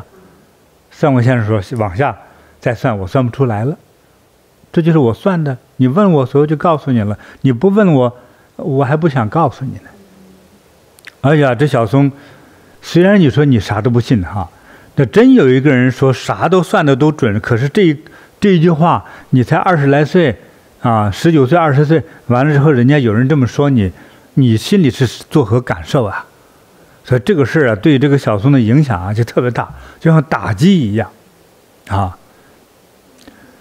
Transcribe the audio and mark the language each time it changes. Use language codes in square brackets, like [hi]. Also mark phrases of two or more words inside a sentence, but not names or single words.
[zh] 算卦先生說往下再算，我算不出來了，這就是我算的。你問我，所以就告訴你了；你不問我，我還不想告訴你呢。哎呀，這小松，雖然你說你啥都不信哈。那真有一個人說啥都算的都準，可是這一句話，你才20來歲啊，19歲、20歲，完了之後，人家有人這麼說你，你心裡是作何感受啊？所以這個事兒啊，對這個小松的影響啊，就特別大，就像打擊一樣啊。